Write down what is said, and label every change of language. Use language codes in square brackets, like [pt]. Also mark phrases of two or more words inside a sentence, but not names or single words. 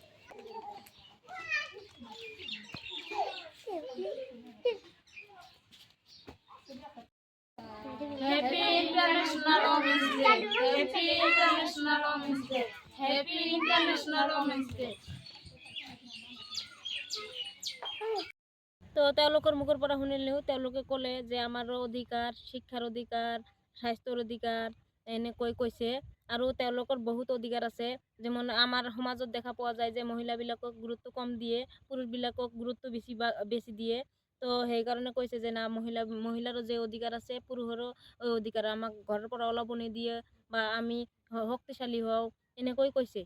[en] Happy International Women's Day, Happy International Women's Day, Happy International Women's Day. [as] তো তেওঁলোকৰ মুখৰ পৰা শুনিলেও তেওঁলোকে ক'লে যে আমাৰো অধিকাৰ, শিক্ষাৰ অধিকাৰ, স্বাস্থ্যৰ অধিকাৰ এনেকৈ কৈছে। আৰু তেওঁলোকৰ বহুত অধিকাৰ আছে, যেমন আমাৰ সমাজত দেখা পোৱা যায় যে মহিলাবিলাকক গুৰুত্ব কম দিয়ে, পুৰুষবিলাকক গুৰুত্ব বেছি দিয়ে। তো সেইকাৰণে কৈছে যে না মহিলাৰো যে অধিকাৰ আছে পুৰুষৰো ওই অধিকাৰ, আমাক ঘৰৰ পৰা ওলাব নিদিয়ে বা আমি শক্তিশালী হওঁ এনেকৈ কৈছে।